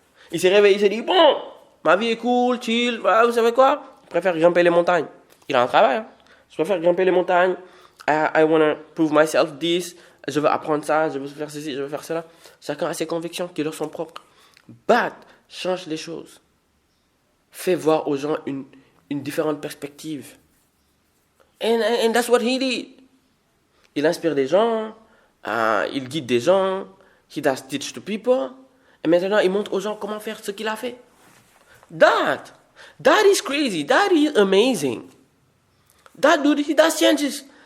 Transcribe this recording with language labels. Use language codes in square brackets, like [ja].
[fr] Il s'est réveillé, il s'est dit, bon, ma vie est cool, chill, voilà, vous savez quoi? Je préfère grimper les montagnes. Il a un travail, hein. Je préfère grimper les montagnes, [en] I want to prove myself this. [fr] Je veux apprendre ça, je veux faire ceci, je veux faire cela. Chacun a ses convictions qui leur sont propres. But, change les choses. Fais voir aux gens une différente perspective. [en] And that's what he did. [fr] Il inspire des gens, il guide des gens, [en] he does teach to people, [fr] et maintenant il montre aux gens comment faire ce qu'il a fait. [en] That is crazy, that is amazing. That dude, he does changes.